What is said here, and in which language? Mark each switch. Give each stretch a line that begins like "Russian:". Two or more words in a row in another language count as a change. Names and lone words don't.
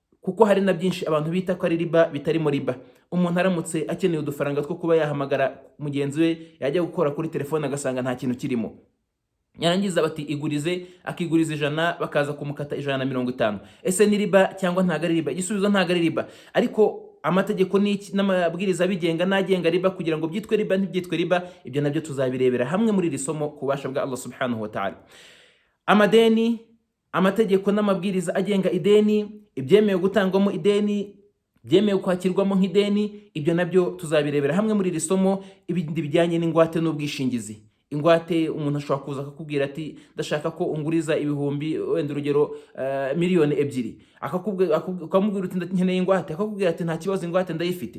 Kinyarwanda: kuko hari na byinshi abantu bita ko ari riba bitarimo riba. Umuntu aramutse akeneye udufaranga two kuba yahamagara mugenzi we, yajya gukora kuri telefone agasanga nta kintu kirimo, yarangiza bati igurize, akiguriza 100 bakaza kumukata 150. Ese ni riba cyangwa ntago ari riba? Igisubizo ntago ari riba, ariko amategeko n'amabwiriza bigenga nagenga riba kugira ngo byitwe riba ntibyitwe riba, ibyo nabyo tuzabirebera hamwe muri iri somo ku bubasha bwa Allah
Arabic: سبحانه وتعالى.
Kinyarwanda: Amadeni, amategeko n'amabwiriza agenga ideni, ibyemewe gutangwamo ideni, byemewe kwakirwamo nk'ideni, ibyo nabyo tuzabirebera hamwe muri iri somo. Ibindi bijyanye n'ingwate n'ubwishingizi. Ingwate, umuntu ashobora kuza akakubwira ati ndashaka ko unguriza ibihumbi, wenda urugero miliyoni 2, akamubwira uti nkeneye ingwate, akakubwira ati nta kibazo ingwate ndayifite.